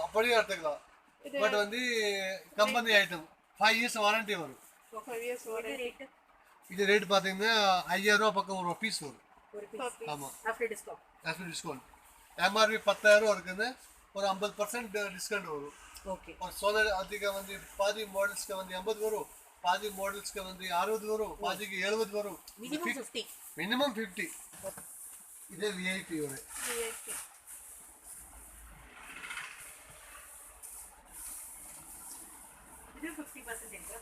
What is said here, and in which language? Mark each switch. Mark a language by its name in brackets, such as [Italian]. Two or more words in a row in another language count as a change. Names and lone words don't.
[Tamil] அப்படியே எடுத்துக்கலாம். பட் வந்து கம்பெனி ஐட்டம் 5 years வாரண்டி வரும். [English] 5 years [Tamil] என்ன வாரண்டி. ரேட்? இது ரேட் பார்த்தீங்கன்னா 5000 ரூபா பக்கம் ஒரு பீஸ் வரும். ஒரு பீஸ் ஆமாம், [English] after discount. after discount. [Tamil] எம்ஆர்பி 10000 இருக்குது, ஒரு 50% டிஸ்கவுண்ட் வரும். ஓகே. [Hindi] और सोलर अधिक [Tamil] வந்து பாதி மாடல்ஸ்க்கு வந்து 80 வரும், பாதி மாடல்ஸ்க்கு வந்து 60 வரும், பாதிக்கு 70 வரும். மினிமம் 50. மினிமம் 50. இதே விஐபி வரும். VIP. இது 50% இருக்கா?